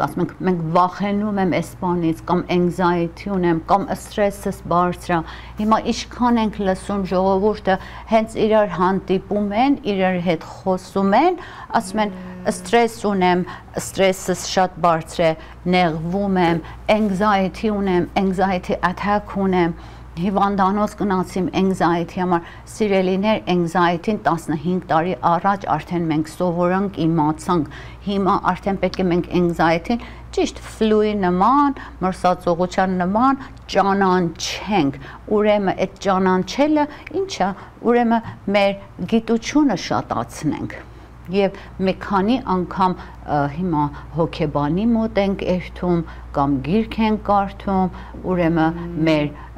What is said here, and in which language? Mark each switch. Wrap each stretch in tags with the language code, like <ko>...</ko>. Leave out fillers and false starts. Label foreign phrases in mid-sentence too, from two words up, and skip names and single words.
<hy>ասում ենք մենք վախենում եմ այս բանից կամ anxiety ունեմ կամ stress-ս բարձր է, հիմա ինչքան ենք լսում ժողովուրդը հենց իրար հանդիպում են, իրար հետ խոսում են, ասում են stress ունեմ, stress-ս շատ բարձր է, նեղվում եմ, anxiety ունեմ,</hy> <en>anxiety attack</en> <hy>ունեմ, հիվանդանոց գնացիմ anxiety համար, սիրելիներ, anxiety-ն 15 տարի առաջ արդեն մենք սովորանք, իմացանք, հիմա արդեն պետք է մենք anxiety-ն ճիշտ ֆլուի նման, մրսածողության նման ճանաչենք, ուրեմն այդ ճանաչելը ինչա, ուրեմն մեր գիտությունը շատացնենք, եւ մի քանի անգամ հիմա հոգեբանի մոտ ենք երթում կամ գիրք ենք կարդում, ուրեմն մեր</hy>